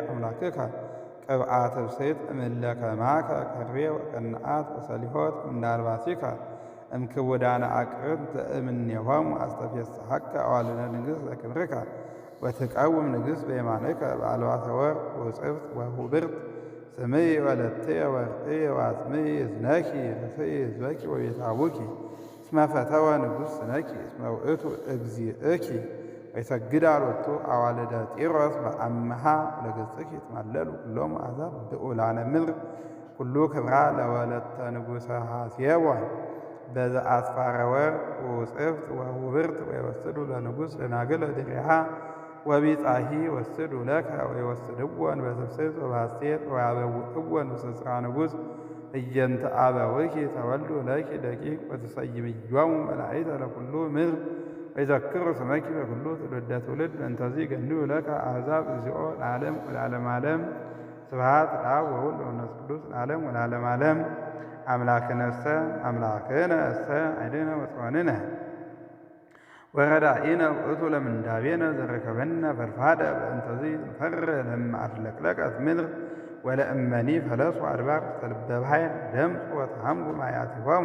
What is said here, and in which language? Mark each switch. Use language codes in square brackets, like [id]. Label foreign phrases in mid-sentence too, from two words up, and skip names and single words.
[gez] አምላክከ ቅብአተ ብፅዕት እምእለ ከማከ ከርቤ ወቀንዓት ወሰሊሆት እምናልባሲከ እምክቡዳነ አቅርንት እምኔሆሙ አስተፌስሐከ አዋልደ ንግሥት ለክብርከ ወትቀውም ንግሥት በየማንከ በአልባሰ ወርቅ ወጽፍት ወሁብርት ስምይ ወለትየ ወርቅየ ወአጽምይ እዝነኪ ርእስይ ሕዝበኪ ወቤተ አቡኪ እስመ ፈተወ ንጉሥ ስነኪ እስመ ውእቱ እግዚእኪ ወይሰግዳ ሎቱ አዋልደ ጢሮስ በአምሃ ለገጽኪ ይትማለሉ ኩሎሙ አሕዛብ ብዑላነ ምድር ኩሉ ክብራ ለወለተ ንጉሠ ሐሴቦን በዘአስፋረ ወርቅ ወጽፍት ወሁብርት ወይወስዱ ለንጉሥ ደናግል ድሬሃ ወቢጻሂ ወስዱ ለከ ወይወስድዎን በስብስብ ወባሴት ወያበውዕዎን ውስጽራ ንጉሥ እየንተ አበዊኪ ተወልዱ ለኪ ደቂቅ ወትሰይምዮሙ መላእክተ ለኩሉ ምድር ወይዘክሩ ስመኪ በኩሉ ትውልደ ትውልድ በእንተዚ ገንዩ ለከ አሕዛብ እግዚኦ ለዓለም ወለዓለመ ዓለም። ስብሐት ለአብ ወወልድ ወመንፈስ ቅዱስ ለዓለም ወለዓለመ ዓለም። አምላክነሰ አምላክነ እሰ አይድነ ወጽዮንነ ወረዳኢነ ውእቱ ለምንዳቤነ ዘረከበነ ፈድፋደ በእንተዚ ንፈርህ ለእመ አድለቅለቀት ምድር ወለእመኒ ፈለሱ አድባር ውስተ ልበ ባሕር ደምፁ ወተሃምጉ ማያቲሆሙ